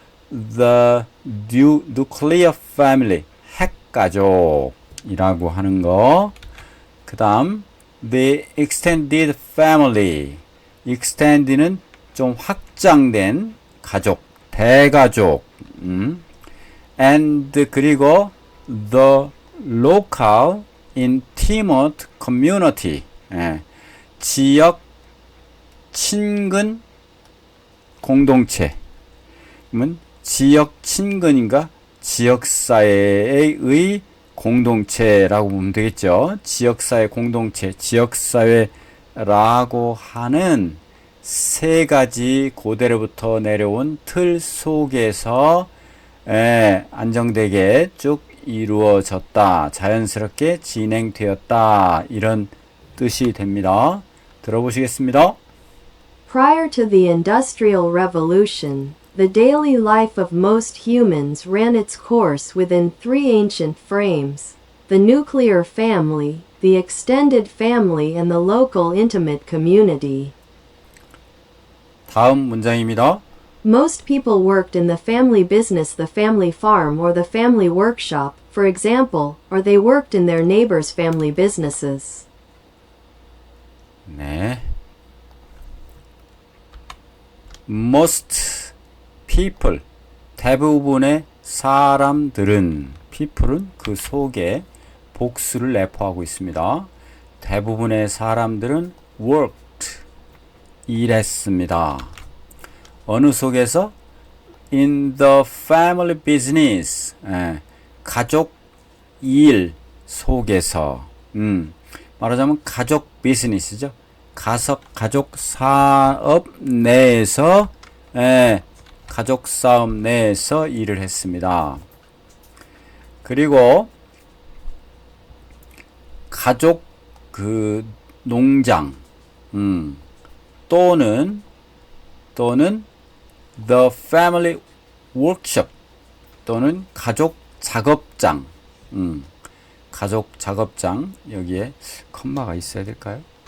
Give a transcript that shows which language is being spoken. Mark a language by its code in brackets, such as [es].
[en] The nuclear family, [ko] 핵가족이라고 하는 거. 그 다음 [en] the extended family, [ko] extend는 좀 확장된 가족, 대가족. and 그리고 [en] the local intimate community, [ko] 지역 친근 공동체. 그러면 지역 친근인가? 지역사회의 공동체라고 보면 되겠죠. 지역사회 공동체, 지역사회라고 하는 세 가지 고대로부터 내려온 틀 속에서 안정되게 쭉 이루어졌다, 자연스럽게 진행되었다, 이런 뜻이 됩니다. 들어보시겠습니다. [en] Prior to the Industrial Revolution, the daily life of most humans ran its course within three ancient frames: the nuclear family, the extended family, and the local intimate community. [ko] 다음 문장입니다. [en] Most people worked in the family business, the family farm, or the family workshop, for example, or they worked in their neighbors' family businesses. [ko] 네. Most people, 대부분의 사람들은, people은 그 속에 복수를 내포하고 있습니다. 대부분의 사람들은 worked, 일했습니다. 어느 속에서? in the family business, 가족 일 속에서. 말하자면 가족 비즈니스죠. 가족 사업 내에서, 가족 사업 내에서 일을 했습니다. 그리고 가족 그 농장, 또는 [en] the family workshop, [ko] 또는 가족 작업장, 가족 작업장, 여기에 컴마가 있어야 될까요?